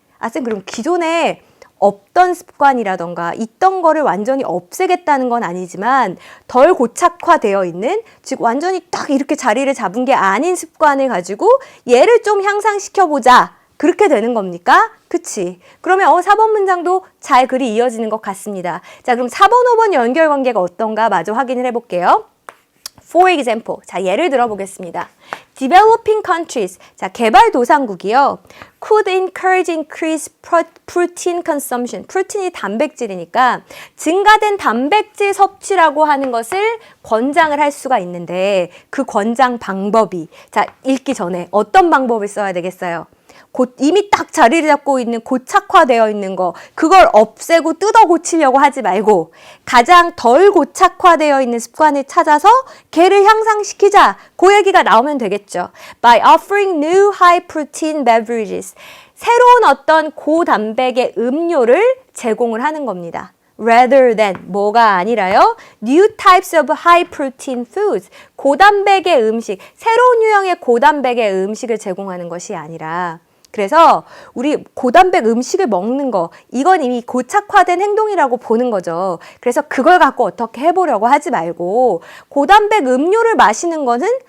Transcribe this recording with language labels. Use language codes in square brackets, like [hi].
[ko] 아, 쌤, 그럼 기존에 없던 습관이라던가 있던 거를 완전히 없애겠다는 건 아니지만 덜 고착화되어 있는, 즉 완전히 딱 이렇게 자리를 잡은 게 아닌 습관을 가지고 얘를 좀 향상시켜보자. 그렇게 되는 겁니까? 그치? 그러면 4번 문장도 잘 글이 이어지는 것 같습니다. 자, 그럼 4번, 5번 연결관계가 어떤가 마저 확인을 해볼게요. [en] For example, [ko] 자, 예를 들어보겠습니다. [en] Developing countries, [ko] 자, 개발도상국이요. [en] Could encourage increased protein consumption. [ko] 프로틴이 단백질이니까 증가된 단백질 섭취라고 하는 것을 권장을 할 수가 있는데 그 권장 방법이, 자, 읽기 전에 어떤 방법을 써야 되겠어요? 이미 딱 자리를 잡고 있는 고착화되어 있는 거, 그걸 없애고 뜯어 고치려고 하지 말고 가장 덜 고착화되어 있는 습관을 찾아서 걔를 향상시키자. 그 얘기가 나오면 되겠죠. [en] By offering new high protein beverages. [ko] 새로운 어떤 고단백의 음료를 제공을 하는 겁니다. [en] Rather than, [ko] 뭐가 아니라요. [en] New types of high protein foods. [ko] 고단백의 음식, 새로운 유형의 고단백의 음식을 제공하는 것이 아니라, 그래서 우리 고단백 음식을 먹는 거, 이건 이미 고착화된 행동이라고 보는 거죠. 그래서 그걸 갖고 어떻게 해보려고 하지 말고 고단백 음료를 마시는 거는